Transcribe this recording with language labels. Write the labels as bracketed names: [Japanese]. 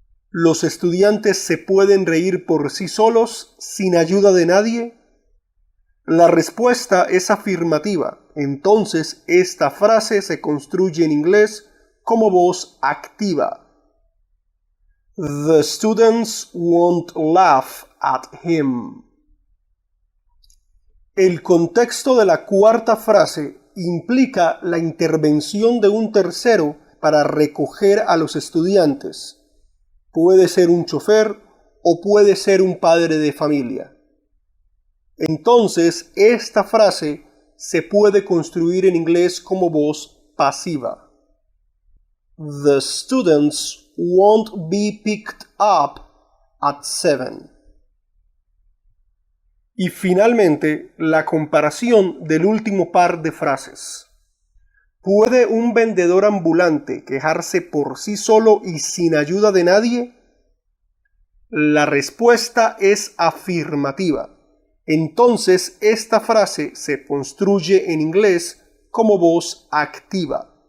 [Spanish] ¿Los estudiantes se pueden reír por sí solos sin ayuda de nadie? La respuesta es afirmativa. Entonces, esta frase se construye en inglés como voz activa. [English] The students won't laugh at him. [Spanish] El contexto de la cuarta frase implica la intervención de un tercero para recoger a los estudiantes. Puede ser un chofer o puede ser un padre de familia. Entonces, esta frase se puede construir en inglés como voz pasiva. [English] The students won't be picked up at 7. [Spanish] Y finalmente, la comparación del último par de frases. ¿Puede un vendedor ambulante quejarse por sí solo y sin ayuda de nadie? La respuesta es afirmativa. Entonces, esta frase se construye en inglés como voz activa.